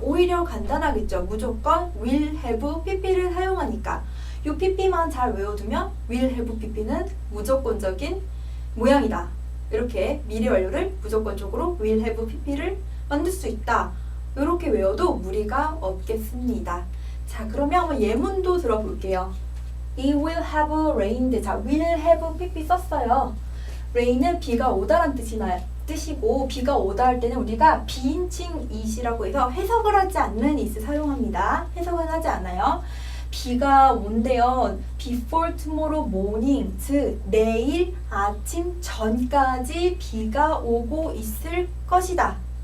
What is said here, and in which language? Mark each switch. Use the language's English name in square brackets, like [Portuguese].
[Korean] 오히려 간단하겠죠. 무조건 will, have, pp를 사용하니까 이 pp만 잘 외워두면 will, have, pp는 무조건적인 모양이다. 이렇게 미래 완료를 무조건적으로 will, have, pp를 만들 수 있다. 이렇게 외워도 무리가 없겠습니다. 자, 그러면 한번 예문도 들어볼게요. [English] It will have rained. [Korean] 자, will have pp 썼어요. rain은 비가 오다란 뜻이고 비가 오다 할 때는 우리가 비인칭 it이라고 해서 해석을 하지 않는 it을 사용합니다. 해석은 하지 않아요. 비가 온대요. [English] before tomorrow morning, [Korean] 즉 내일 아침 전까지 비가 오고 있을 것이다.